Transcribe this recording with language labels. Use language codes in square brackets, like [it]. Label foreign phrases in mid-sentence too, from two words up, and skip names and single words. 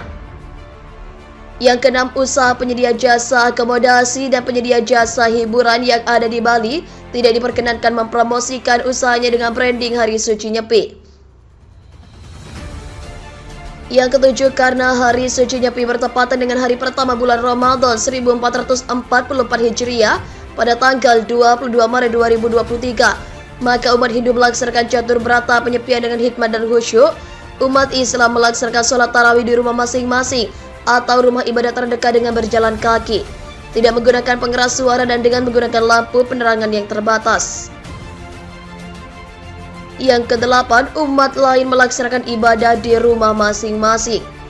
[id] Yang keenam, usaha penyedia jasa akomodasi dan penyedia jasa hiburan yang ada di Bali tidak diperkenankan mempromosikan usahanya dengan branding hari suci Nyepi. Yang ketujuh, karena hari suci Nyepi bertepatan dengan hari pertama bulan Ramadan 1444 Hijriah pada tanggal 22 Maret 2023, maka umat Hindu melaksanakan catur berata penyepian dengan hikmat dan khusyuk. Umat Islam melaksanakan sholat tarawih di rumah masing-masing atau rumah ibadah terdekat dengan berjalan kaki, tidak menggunakan pengeras suara dan dengan menggunakan lampu penerangan yang terbatas. Yang kedelapan, umat lain melaksanakan ibadah di rumah masing-masing.